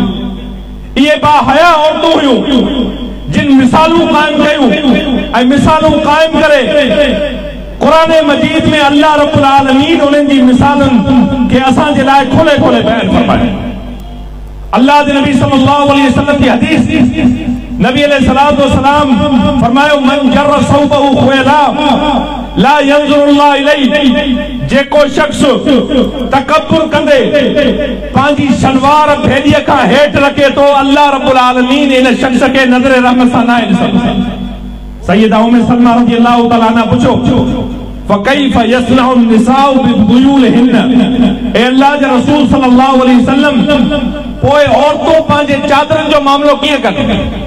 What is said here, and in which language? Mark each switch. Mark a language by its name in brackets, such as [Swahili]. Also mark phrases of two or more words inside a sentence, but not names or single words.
[Sindhi] ये बाहया औरतूं हुयूं जिन मिसालूं कायम कयूं ऐं मिसालूं कायम करे कुरान मजीद में [Arabic] الله رب العالمين [Sindhi] उन्हनि जी मिसालुनि खे असांजे लाइ खोले खोले बयान फरमायो। अल्लाह जे नबी [Arabic] صلى الله عليه وسلم [Sindhi] की हदीस, नबी [Arabic] عليه الصلاة والسلام [Sindhi] फरमायो [Arabic] من جر ثوبه خيلاء لا ينظر الله إليه, [Sindhi] जेको शख्स तकब्बुर कंदे पंहिंजी शलवार भेड़ीअ खां हेठि रखे तो [Arabic] الله رب العالمين [Sindhi] इन शख्स खे नज़र रहमत सां न ॾिसंदो। सैयदा उम्मे सलमा [Arabic] رضي الله تعالى عنها [Sindhi] पुछो [Arabic] فكيف يصنع النساء بذيولهن, [Sindhi] ए अल्लाह जे रसूल [Arabic] صلى الله عليه وسلم [Sindhi] पोइ औरतूं पंहिंजे चादरनि जो मामलो कीअं कनि?